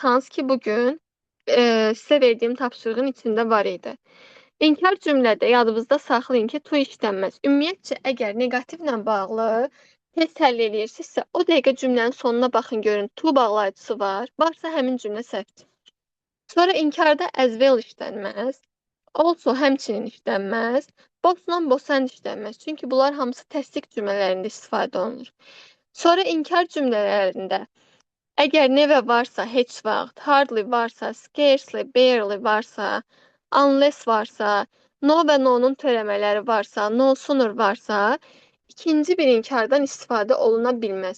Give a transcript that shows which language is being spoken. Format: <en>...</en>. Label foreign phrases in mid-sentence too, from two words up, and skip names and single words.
<az>Hansı ki bugün sizə verdiyim tapşırığın içində var idi. İnkar cümlədə yadınızda saxlayın ki, to işlənməz. Ümumiyyətcə, əgər negativlə bağlı test həll edirsinizsə, o dəqiqə cümlənin sonuna baxın, görün, to bağlayıcısı var. Varsa həmin cümlə səhvdir. Sonra inkarda</az> <en>as well</en> <az>işlənməz. Also həmçinin işlənməz. Both-la</az> <en>both and</en> <az>işlənməz. Çünki bunlar hamısı təsdiq cümlələrində istifadə olunur. Sonra inkar cümlələrində əgər never varsa, heç vaxt, hardly varsa,</az> <en>scarcely, barely</en> <az>varsa, unless varsa, no və no-nun törəmələri varsa,</az> <en>no sooner</en> <az>varsa, ikinci bir inkardan istifadə oluna bilməz.</az>